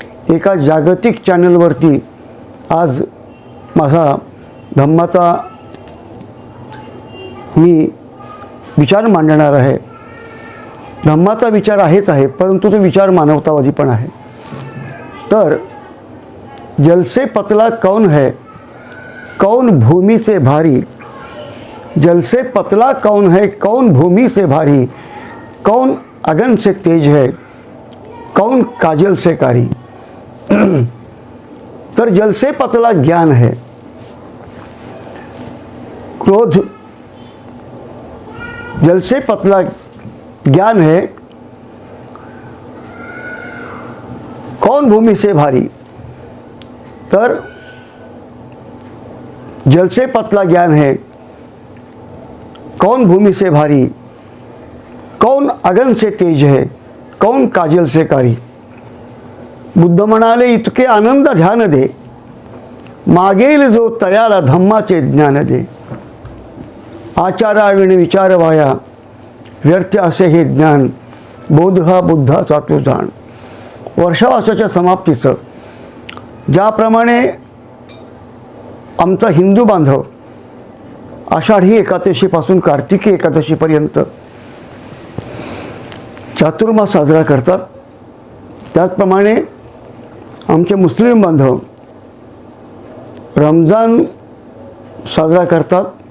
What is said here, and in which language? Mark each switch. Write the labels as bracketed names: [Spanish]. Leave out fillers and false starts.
[Marathi] एका जागतिक चॅनलवरती आज माझा धम्माचा मी विचार मांडणार आहे. धम्माचा विचार आहेच आहे, परंतु तो विचार मानवतावादी पण आहे. [Hindi] तर जल से पतला कौन है, कौन भूमि से भारी, जल से पतला कौन है, कौन भूमि से भारी, कौन अगन से तेज है, कौन काजल से कारी. तर जल से पतला ज्ञान है, क्रोध, जल से पतला ज्ञान है, कौन भूमि से भारी. तर जल से पतला ज्ञान है, कौन भूमि से भारी, कौन अगन से तेज है, कौन काजल से कारी. [Marathi] बुद्ध म्हणाले, इतके आनंद ध्यान दे, मागेल जो तयाला धम्माचे ज्ञान दे. आचाराविण विचार वाया, व्यर्थ असे हे ज्ञान, बोध हा बुद्धाचा तो जाण. वर्षावासाच्या समाप्तीचं ज्याप्रमाणे आमचा हिंदू बांधव आषाढी एकादशीपासून कार्तिकी एकादशीपर्यंत चातुर्मास साजरा करतात, त्याचप्रमाणे आमचे मुस्लिम बांधव रमजान साजरा करतात.